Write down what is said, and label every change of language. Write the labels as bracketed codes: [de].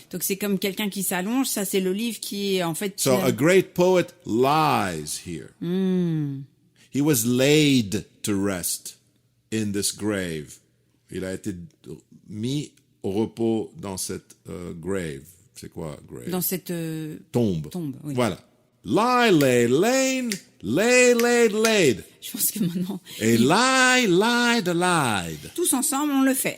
[fr] Donc c'est comme quelqu'un qui s'allonge, ça c'est le livre qui est en fait... [en] So a great poet lies here. He was laid to rest in this grave. [fr] Il a été mis au repos dans cette grave. C'est quoi, grave? Dans cette... tombe. Oui. [en] Voilà. Lie, lay, laid. Lay, laid, laid. [fr] Je pense que maintenant... [en] Et lie, lied, lied. [fr] Tous ensemble, on le fait.